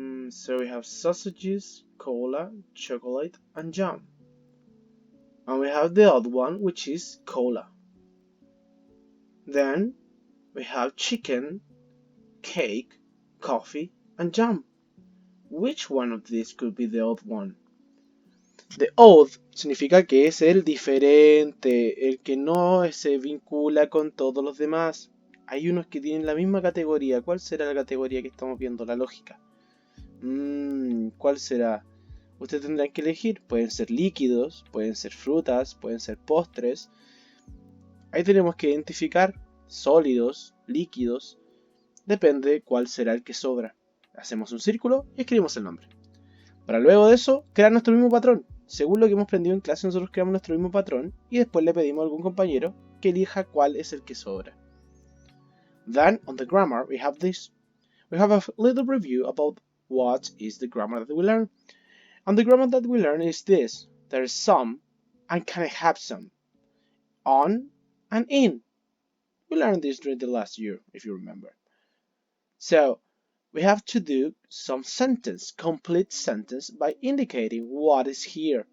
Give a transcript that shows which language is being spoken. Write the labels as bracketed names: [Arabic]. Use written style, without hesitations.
[English] So we have sausages, cola, chocolate, and jam. And we have the odd one, which is cola. Then we have chicken, cake, coffee, and jam. Which one of these could be the odd one? The odd [Spanish] significa que es el diferente, el que no se vincula con todos los demás. Hay unos que tienen la misma categoría. ¿Cuál será la categoría que estamos viendo? La lógica. ¿Cuál será? Ustedes tendrán que elegir. Pueden ser líquidos, pueden ser frutas, pueden ser postres. Ahí tenemos que identificar sólidos, líquidos. Depende cuál será el que sobra. Hacemos un círculo y escribimos el nombre. Para luego de eso, crear nuestro mismo patrón. Según lo que hemos aprendido en clase, nosotros creamos nuestro mismo patrón y después le pedimos a algún compañero que elija cuál es el que sobra. [English] Then, on the grammar, we have this. We have a little review about what is the grammar that we learn. And the grammar that we learn is this. There is some and can I have some. On and in. We learned this during the last year, if you remember. So we have to do some sentence, complete sentence, by indicating what is here.